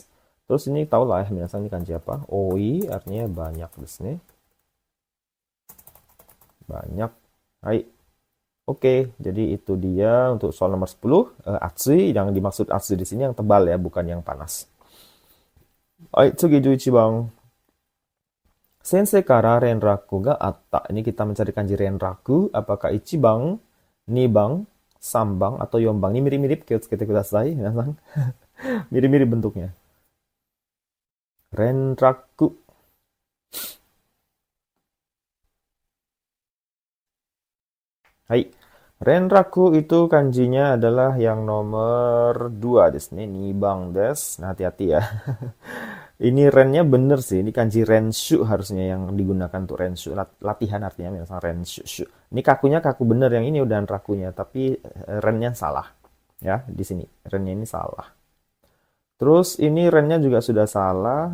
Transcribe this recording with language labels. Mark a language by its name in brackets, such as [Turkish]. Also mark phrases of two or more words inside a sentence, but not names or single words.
[Indonesian] Terus ini tau lah ya, minasang ini kanji apa? Oi, artinya banyak di sini. Banyak. Hai. Oke, jadi itu dia untuk soal nomor 10. Atsui, yang dimaksud atsui di sini yang tebal ya, bukan yang panas. Hai, [Japanese] 次11番. 先生から連絡があった. [Indonesian] Ini kita mencari kanji renraku. Apakah [Japanese] 一番、二番、三番, [Indonesian] atau yombang? Ini mirip-mirip [Japanese] 気をつけてください. [Indonesian] Mirip-mirip bentuknya. Renraku. Hai. Renraku itu kanjinya adalah yang nomor 2 [Japanese] ですね. 二番です. [Indonesian] Nah, hati-hati ya. Ini rennya bener sih. Ini kanji renshu harusnya yang digunakan untuk renshu. Latihan artinya misalnya renshu. Ini kakunya kaku bener, yang ini udah rakunya. Tapi rennya salah. Ya, di sini. Rennya ini salah. Terus ini rennya juga sudah salah.